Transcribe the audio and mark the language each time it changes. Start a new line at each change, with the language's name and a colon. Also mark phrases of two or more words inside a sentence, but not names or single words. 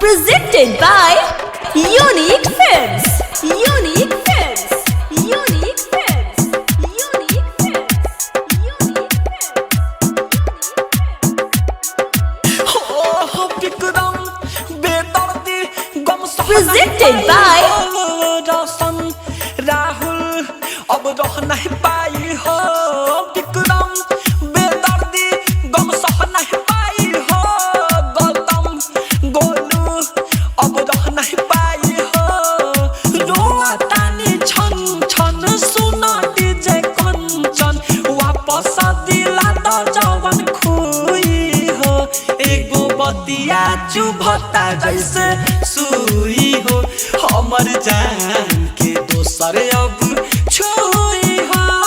English: Presented by Unique Films. Unique Films. Unique Films. Unique Films. Unique Films. Presented by
Bhojpuri: राहुल अब रह नहीं पाई हो विक्रम बेदर्दी गम सह नहीं पाई हो गौतम गोलू अब रह नहीं पाई हो रोतानी छन छन सुना डीजे कंचन वापस दिला द जवन खुई हो एगो बतिया चुभता जैसे सुई हो हमर जान के दोसर अब छुई हो